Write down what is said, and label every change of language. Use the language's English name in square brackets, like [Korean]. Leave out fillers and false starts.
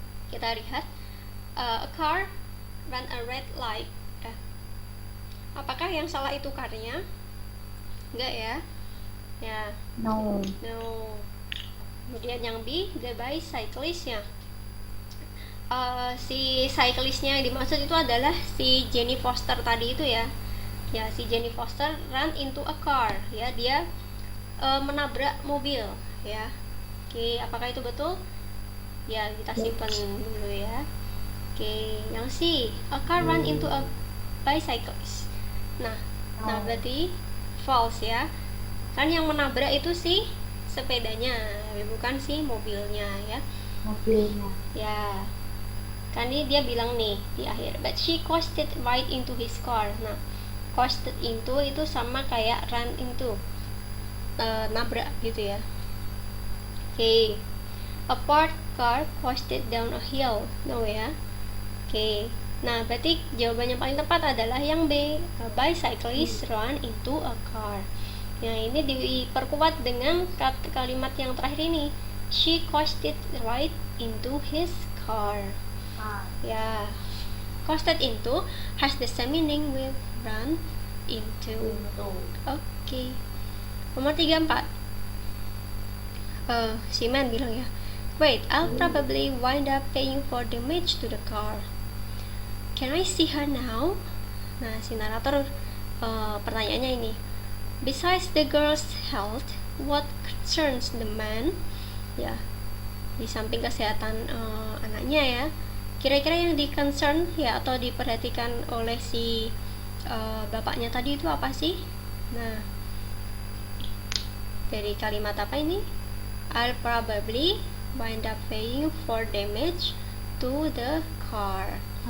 [Indonesian] Kita lihat, [English] a car ran a red light. [Indonesian] Apakah yang salah itu karnya? Enggak ya? Ya. [English] No. [Indonesian] Kemudian yang B, the bicyclist-nya. Si cyclist-nya yang dimaksud itu adalah si Jenny Foster tadi itu ya. [English] Ya, si Jenny Foster run into a car. [Indonesian] Ya, dia menabrak mobil. Ya. Oke, apakah itu betul? Ya, kita simpan dulu ya. [English] Oke, yang C, a car run into a bicyclist. [Indonesian] Nah, berarti false ya. Kan yang menabrak itu si sepedanya, bukan si mobilnya ya. Mobilnya. Ya. Kan ini dia bilang nih di akhir, [English] but she coasted right into his car. [Indonesian] Nah, coasted into itu sama kayak run into, nabrak gitu ya. Oke. [English] A parked car coasted down a hill. No ya. Oke. [Indonesian] Nah, berarti jawaban yang paling tepat adalah yang B, [English] a bicyclist run into a car. [Indonesian] Nah, ini diperkuat dengan kalimat yang terakhir ini. [English] She coasted right into his car. Ya, coasted into has the same meaning with run into. Oke. Nomor 34. [Indonesian] Si man bilang ya, [English] wait, I'll probably wind up paying for damage to the car. Can I see her now? [Indonesian] Nah, si narator pertanyaannya ini. [English] Besides the girl's health, what concerns the man? [Indonesian] Ya, di samping kesehatan anaknya ya, kira-kira yang di concern ya atau diperhatikan oleh si bapaknya tadi itu apa sih? Nah, dari kalimat apa ini? [English] I'll probably wind up paying for damage to the car.